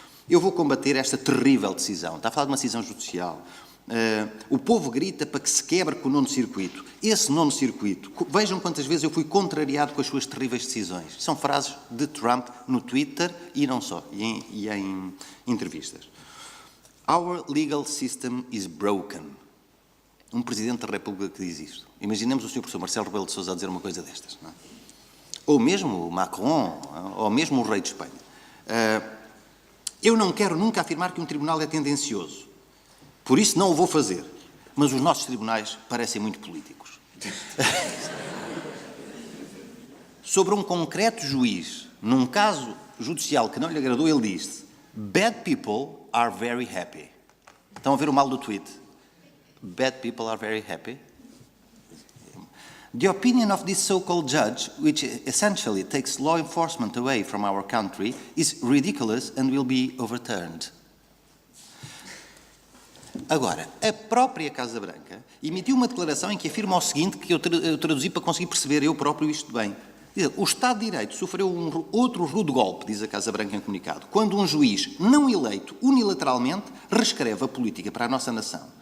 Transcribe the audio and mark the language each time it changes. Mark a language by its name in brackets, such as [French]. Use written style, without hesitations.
[Portuguese] Eu vou combater esta terrível decisão. Está a falar de uma decisão judicial. O povo grita para que se quebre com o 9º circuito. Esse 9º circuito, vejam quantas vezes eu fui contrariado com as suas terríveis decisões. São frases de Trump no Twitter e não só, e em entrevistas. [English] Our legal system is broken. [Portuguese] Um Presidente da República que diz isto. Imaginemos o Sr. Professor Marcelo Rebelo de Sousa a dizer uma coisa destas. Não é? Ou mesmo o Macron, ou mesmo o Rei de Espanha. Eu não quero nunca afirmar que um tribunal é tendencioso. Por isso não o vou fazer. Mas os nossos tribunais parecem muito políticos. Sobre um concreto juiz, num caso judicial que não lhe agradou, ele disse: [English] Bad people are very happy. [Portuguese] Estão a ver o mal do tweet? [English] Bad people are very happy. The opinion of this so-called judge, which essentially takes law enforcement away from our country, is ridiculous and will be overturned. [Portuguese] Agora, a própria Casa Branca emitiu uma declaração em que afirma o seguinte, que eu traduzi para conseguir perceber eu próprio isto bem. Diz, o Estado de Direito sofreu outro rude golpe, diz a Casa Branca em comunicado, quando um juiz não eleito unilateralmente reescreve a política para a nossa nação.